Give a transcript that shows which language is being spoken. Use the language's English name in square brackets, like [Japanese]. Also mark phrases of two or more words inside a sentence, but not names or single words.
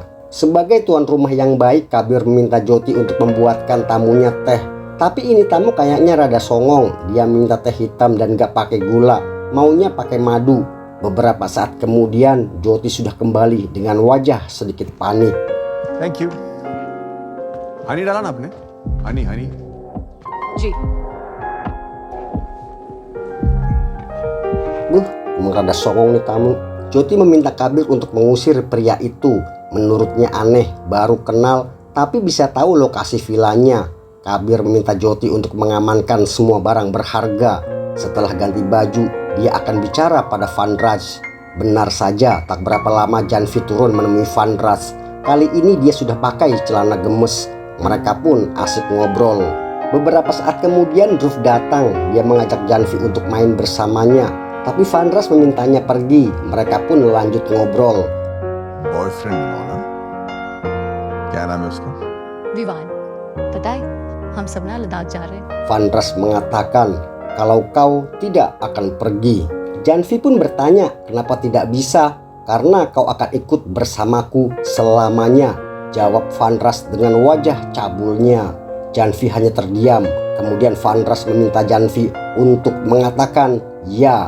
[Indonesian] Sebagai tuan rumah yang baik, Kabir meminta Jyoti untuk membuatkan tamunya teh. Tapi ini tamu kayaknya rada songong. Dia minta teh hitam dan gak pakai gula, maunya pakai madu. Beberapa saat kemudian Jyoti sudah kembali dengan wajah sedikit panik. [English] Thank you. Honey [Hindi] डाला ना आपने? [English] Honey. [Hindi] जी [Indonesian] Emang rada songong nih tamu. Jyoti meminta Kabir untuk mengusir pria itu. Menurutnya aneh, baru kenal tapi bisa tahu lokasi villanya. Kabir meminta Jyoti untuk mengamankan semua barang berharga. Setelah ganti baju, dia akan bicara pada Vandraj. Benar saja, tak berapa lama Janvi turun menemui Vandraj. Kali ini dia sudah pakai celana gemes. Mereka pun asik ngobrol. Beberapa saat kemudian Dhruv datang. Dia mengajak Janvi untuk main bersamanya. Tapi Vandraj memintanya pergi. Mereka pun lanjut ngobrol. [Hindi] Boyfriend होना, क्या नाम है उसका? विवान पता है हम सब ना लद्दाख जा रहे हैं [Indonesian] Vandraj mengatakan kalau kau tidak akan pergi. Janvi pun bertanya kenapa tidak bisa. Karena kau akan ikut bersamaku selamanya, jawab Vandraj dengan wajah cabulnya. Janvi hanya terdiam. Kemudian Vandraj meminta Janvi untuk mengatakan ya.